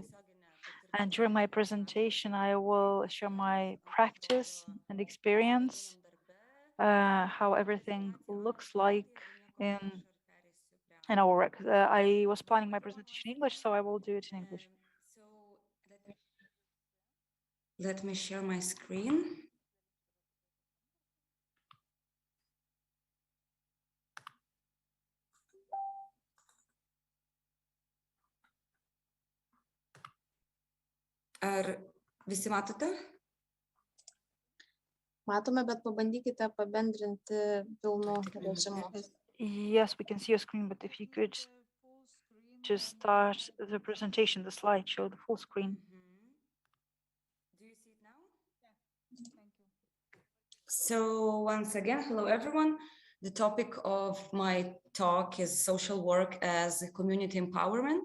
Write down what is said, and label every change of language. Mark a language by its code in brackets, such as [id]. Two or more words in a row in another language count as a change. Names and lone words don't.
[en] And during my presentation, I will share my practice and experience, how everything looks like in our work. I was planning my presentation in English, so I will do it in English. Let me share my screen. [lt] Ar visi matote? Matome, bet pabandykite pabendrinti pilnu režimu. [en] Yes, we can see your screen, but if you could just start the presentation, the slideshow, the full screen. Do you see it now? Yeah. Thank you. So once again, hello everyone. The topic of my talk is social work as community empowerment.